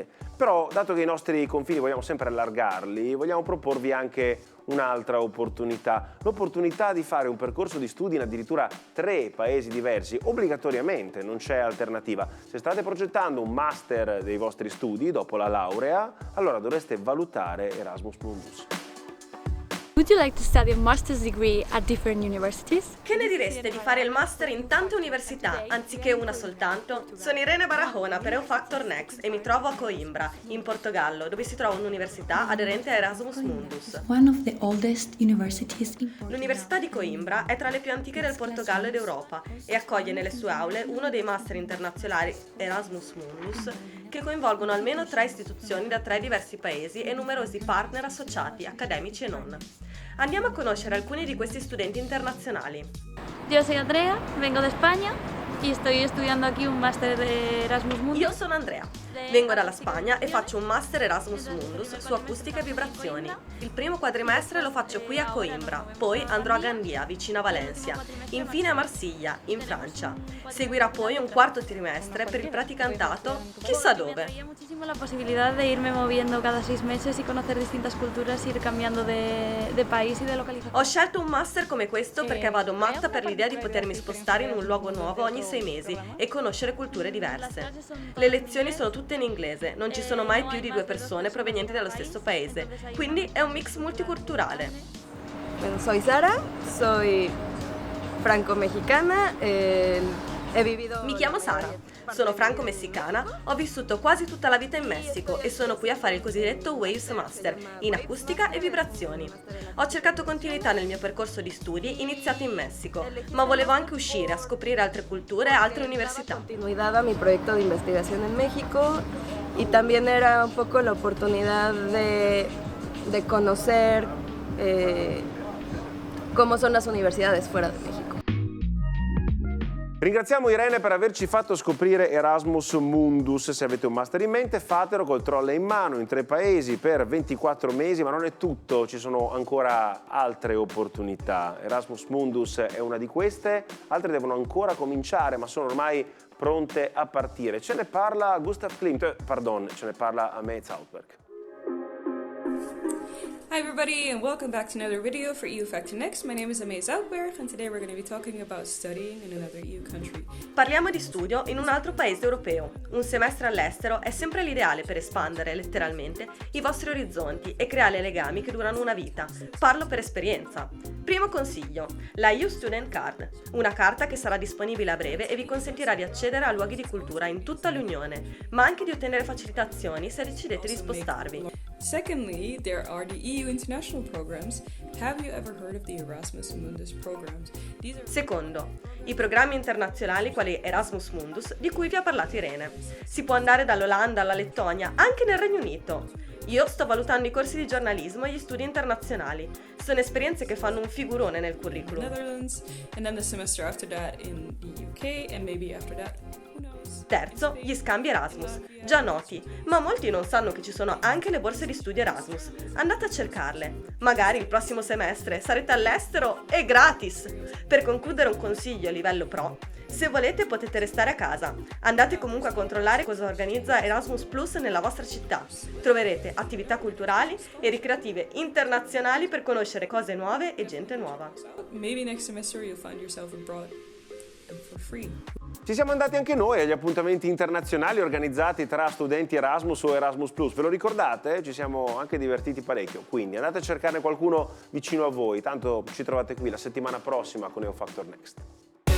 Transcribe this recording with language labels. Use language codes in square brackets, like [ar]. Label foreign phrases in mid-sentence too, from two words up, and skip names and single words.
[it] Però, dato che i nostri confini vogliamo sempre allargarli, vogliamo proporvi anche un'altra opportunità, l'opportunità di fare un percorso di studi in addirittura 3 paesi diversi, obbligatoriamente, non c'è alternativa. Se state progettando un master dei vostri studi dopo la laurea, allora dovreste valutare Erasmus Mundus. [en] Would you like to study a master's degree at different universities? [it] Che ne direste di fare il master in tante università, anziché una soltanto? Sono Irene Barahona per EU Factor Next e mi trovo a Coimbra, in Portogallo, dove si trova un'università aderente a Erasmus Mundus. [en] One of the oldest universities in Portugal. [it] L'Università di Coimbra è tra le più antiche del Portogallo ed Europa e accoglie nelle sue aule uno dei master internazionali Erasmus Mundus che coinvolgono almeno 3 istituzioni da 3 diversi paesi e numerosi partner associati, accademici e non. Andiamo a conoscere alcuni di questi studenti internazionali. [es] Yo soy Andrea, vengo de España y estoy estudiando aquí un máster de Erasmus Mundus. [it] Io sono Andrea, vengo dalla Spagna e faccio un master Erasmus Mundus su acustica e vibrazioni. Il primo quadrimestre lo faccio qui a Coimbra, poi andrò a Gandia, vicino a Valencia, infine a Marsiglia, in Francia. Seguirà poi un 4º trimestre per il praticantato, chissà dove. [es] Me muchísimo la posibilidad de irme moviendo cada 6 meses y conocer distintas culturas, ir cambiando de país y de localización. [it] Ho scelto un master come questo perché vado matta per l'idea di potermi spostare in un luogo nuovo ogni 6 mesi e conoscere culture diverse. Le lezioni sono tutte in inglese, non ci sono mai più di 2 persone provenienti dallo stesso paese, quindi è un mix multiculturale. [es] Bueno, soy Sara, soy franco-mexicana, he vivido... [it] Mi chiamo Sara, sono franco-messicana, ho vissuto quasi tutta la vita in Messico e sono qui a fare il cosiddetto Waves Master in acustica e vibrazioni. Ho cercato continuità nel mio percorso di studi iniziato in Messico, ma volevo anche uscire a scoprire altre culture e altre università. [es] Continuidad a mi proyecto de investigación en México y también era un poco la oportunidad de conocer cómo son las universidades fuera de México. [it] Ringraziamo Irene per averci fatto scoprire Erasmus Mundus. Se avete un master in mente, fatelo col trolley in mano in 3 paesi per 24 mesi, ma non è tutto, ci sono ancora altre opportunità. Erasmus Mundus è una di queste, altre devono ancora cominciare, ma sono ormai pronte a partire. Ce ne parla Gustav Klimt, ce ne parla Amey Zoutberg. [en] Hi everybody and welcome back to another video for EU Fact Next. My name is Amey Zoutberg and today we're going to be talking about studying in another EU country. [it] Parliamo di studio in un altro paese europeo. Un semestre all'estero è sempre l'ideale per espandere, letteralmente, i vostri orizzonti e creare legami che durano una vita. Parlo per esperienza. Primo consiglio, la EU Student Card, una carta che sarà disponibile a breve e vi consentirà di accedere a luoghi di cultura in tutta l'Unione, ma anche di ottenere facilitazioni se decidete di spostarvi. [en] Secondly, there are the EU international programs. Have you ever heard of the Erasmus Mundus programs? [it] Secondo, i programmi internazionali quali Erasmus Mundus di cui vi ha parlato Irene. Si può andare dall'Olanda alla Lettonia, anche nel Regno Unito. Io sto valutando i corsi di giornalismo e gli studi internazionali. Sono esperienze che fanno un figurone nel curriculum. [en] Netherlands, and then the semester after that in the UK, and maybe after that, who knows? [it] Terzo, gli scambi Erasmus, già noti, ma molti non sanno che ci sono anche le borse di studio Erasmus. Andate a cercarle. Magari il prossimo semestre sarete all'estero e gratis! Per concludere un consiglio a livello pro, se volete potete restare a casa. Andate comunque a controllare cosa organizza Erasmus Plus nella vostra città. Troverete attività culturali e ricreative internazionali per conoscere cose nuove e gente nuova. [en] Maybe next semester you'll find yourself abroad and for free. [it] Ci siamo andati anche noi agli appuntamenti internazionali organizzati tra studenti Erasmus o Erasmus Plus. Ve lo ricordate? Ci siamo anche divertiti parecchio. Quindi andate a cercarne qualcuno vicino a voi. Tanto ci trovate qui la settimana prossima con EU Factor Next.